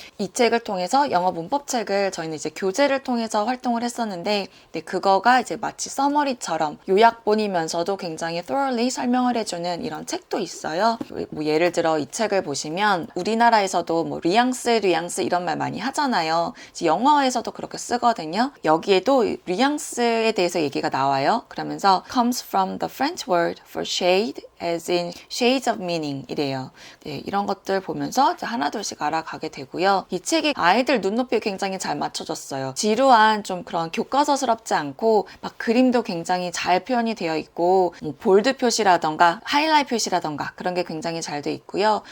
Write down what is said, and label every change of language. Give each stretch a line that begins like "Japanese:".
Korean: 이 책을 통해서 영어 문법책을 저희는 이제 교재를 통해서 활동을 했었는데 네, 그거가 이제 마치 서머리처럼 요약본이면서도 굉장히 thoroughly 설명을 해주는 이런 책도 있어요. 뭐 예를 들어 들어 이 책을 보시면 우리나라에서도 뭐 뉘앙스 이런 말 많이 하잖아요. 영어에서도 그렇게 쓰거든요. 여기에도 뉘앙스에 대해서 얘기가 나와요. 그러면서
English: comes from the French word for shade as in shades of meaning
Korean: 이래요. 네, 이런 것들 보면서 하나둘씩 알아가게 되고요. 이 책이 아이들 눈높이에 굉장히 잘 맞춰졌어요. 지루한 좀 그런 교과서스럽지 않고 막 그림도 굉장히 잘 표현이 되어 있고 뭐 볼드 표시라던가 하이라이트 표시라던가 그런 게 굉장히 잘 돼 있고요.